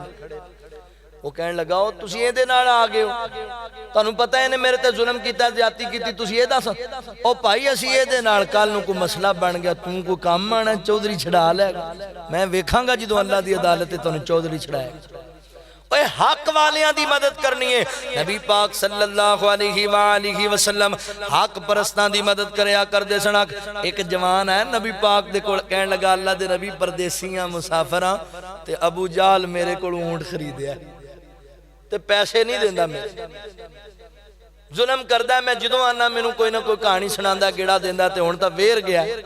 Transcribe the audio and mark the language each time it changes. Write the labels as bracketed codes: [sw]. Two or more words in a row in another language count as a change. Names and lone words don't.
[pa] وہ کہنے لگا، او تسی ایہدے نال آ گئے ہو، تہانوں پتا ہے ایہنے میرے تے ظلم کیتا، زیادتی کیتی، تسی یہ دس. او بھائی اسی ایہدے نال کل نوں کوئی مسئلہ بن گیا، تو کوئی کام آنا، چودھری چھڑا لے گا، میں ویکھاں گا جدوں اللہ دی عدالت تے تہانوں چودھری چھڑائے گا. اوئے حق والیاں دی مدد کرنی ہے. نبی پاک [ar] صلى الله عليه وسلم [pa] حق پرستاں دی مدد کریا کردے سن. ایک جوان ہے نبی پاک دے کول، کہن لگا، اللہ دے نبی پردیسیاں مسافراں تے ابو جہل میرے کول اونٹ خریدیا تے پیسے نہیں دیندا، میں ظلم کردا، میں جدوں آنا مینوں کوئی نہ کوئی کہانی سناندا، گیڑا دیندا، تے ہن تاں ویر گیا.